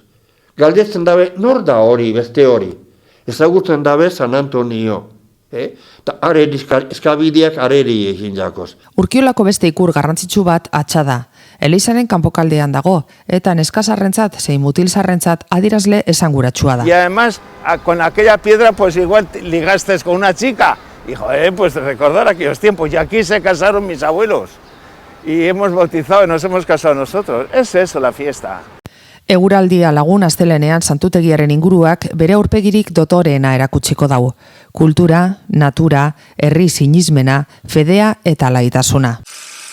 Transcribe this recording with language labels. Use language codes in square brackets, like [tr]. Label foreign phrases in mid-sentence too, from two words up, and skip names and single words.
[eu] Galdetzen dabe, nor da hori, beste hori. Ezagutzen dabe San Antonio. Eta eskabideak areri egin jakoz. Urkiolako beste ikur garrantzitsu bat atxa da. Elizaren kanpokaldean dago, eta neskazarrentzat zein mutilzarrentzat adirazle esanguratsua da. [es] Y además, con aquella piedra, pues igual ligaste con una chica. Y joder, pues recordar aquellos tiempos. Y aquí se casaron mis abuelos. Y hemos bautizado y nos hemos casado nosotros. Es eso la fiesta. [eu] Eguraldia lagun astelenean santutegiaren inguruak bere aurpegirik dotoreena erakutsiko dau. Kultura, natura, herri sinismena, fedea eta laitasuna.